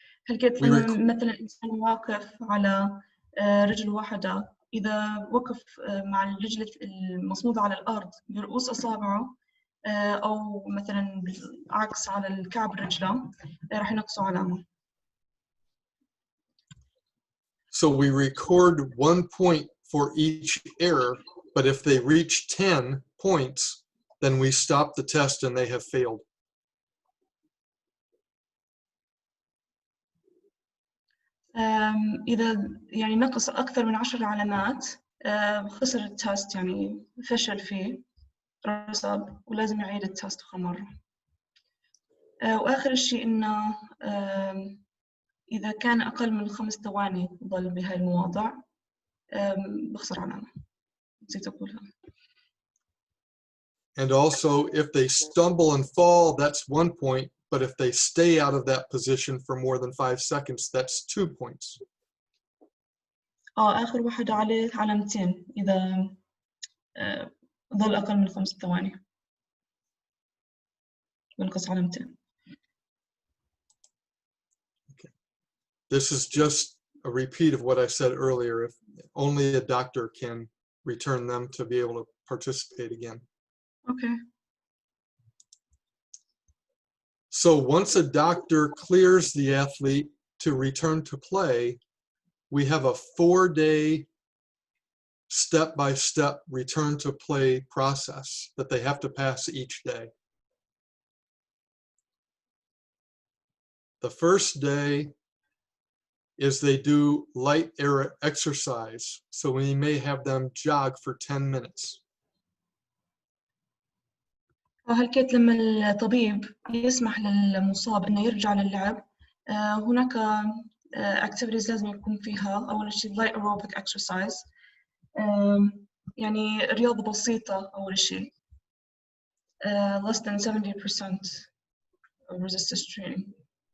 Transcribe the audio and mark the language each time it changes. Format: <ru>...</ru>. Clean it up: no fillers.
<ar>هلقيت لما مثلا إنسان واقف على رجل واحدة، إذا وقف مع الرجل المصمودة على الأرض برؤوس أصابعه أو مثلا بالعكس على الكعب رجله راح ينقصوا علامة.</ar> <en>So we record 1 point for each error, but if they reach 10 points, then we stop the test and they have failed.</en> <ar>إذا يعني نقص أكثر من 10 علامات خسر التست، يعني فشل فيه رسب ولازم يعيد التست آخر مرة. وآخر شيء إنه إذا كان أقل من 5 ثواني ضل بهاي المواضع بخسر علامة. نسيت أقولها.</ar> <en>And also, if they stumble and fall, that's 1 point. But if they stay out of that position for more than 5 seconds, that's 2 points.</en> <ar>آخر واحد عليه علامتين إذا ظل أقل من 5 ثواني. بنقص علامتين.</ar> <en>This is just a repeat of what I said earlier. If only a doctor can return them to be able to participate again. Okay. So once a doctor clears the athlete to return to play, we have a 4-day step-by-step return to play process that they have to pass each day. The first day is they do light exercise. So we may have them jog for 10 minutes.</en> <ar>هلكيت لما الطبيب يسمح للمصاب إنه يرجع للعب هناك activities لازم يكون فيها أول شيء</ar> <en>light aerobic exercise</en> <ar>يعني رياضة بسيطة أول شيء</ar> <en>less than 70% of resistance training.</en>